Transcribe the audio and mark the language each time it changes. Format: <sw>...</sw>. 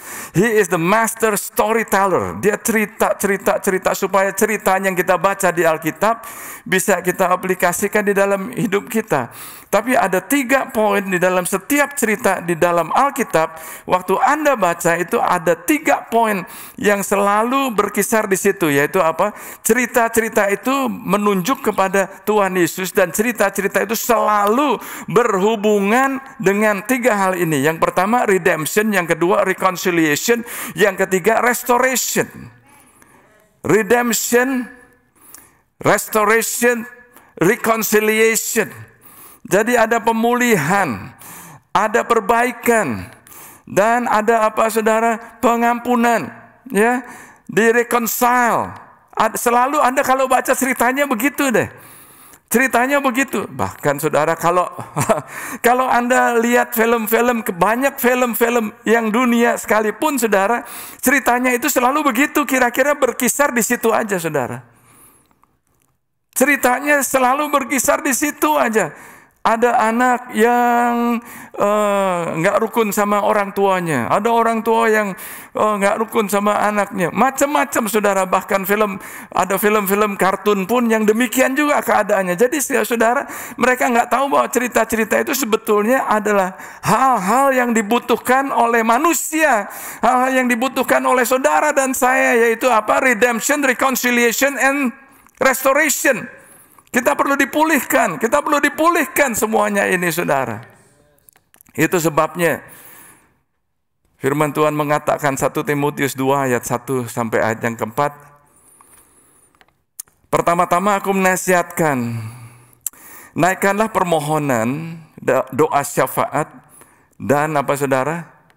<en>He is the master storyteller.</en> <id>Dia cerita supaya cerita yang kita baca di Alkitab bisa kita aplikasikan di dalam hidup kita. Tapi ada 3 poin di dalam setiap cerita di dalam Alkitab. Waktu Anda baca itu ada 3 poin yang selalu berkisar di situ, yaitu apa? Cerita-cerita itu menunjuk kepada Tuhan Yesus, dan cerita-cerita itu selalu berhubungan dengan 3 hal ini. Yang pertama redemption, yang kedua reconciliation, yang ketiga restoration.</id> <en>Redemption, restoration, reconciliation.</en> <id>Jadi ada pemulihan, ada perbaikan, dan ada apa saudara? Pengampunan, ya, di-reconcile. Selalu Anda kalau baca ceritanya begitu deh. Ceritanya begitu. Bahkan saudara kalau Anda lihat film-film, banyak film-film yang dunia sekalipun saudara, ceritanya itu selalu begitu, kira-kira berkisar di situ aja saudara. Ceritanya selalu berkisar di situ aja. Ada anak yang nggak rukun sama orang tuanya. Ada orang tua yang nggak rukun sama anaknya. Macam-macam saudara. Bahkan ada film-film kartun pun yang demikian juga keadaannya. Jadi saudara, mereka nggak tahu bahwa cerita-cerita itu sebetulnya adalah hal-hal yang dibutuhkan oleh manusia. Hal-hal yang dibutuhkan oleh saudara dan saya, yaitu apa?</id> <en>Redemption, reconciliation, and restoration.</en> <id>Kita perlu dipulihkan semuanya ini saudara. Itu sebabnya firman Tuhan mengatakan 1 Timotius 2 ayat 1 sampai ayat yang keempat. Pertama-tama aku menasihatkan, naikkanlah permohonan, doa syafaat, dan apa saudara?</id>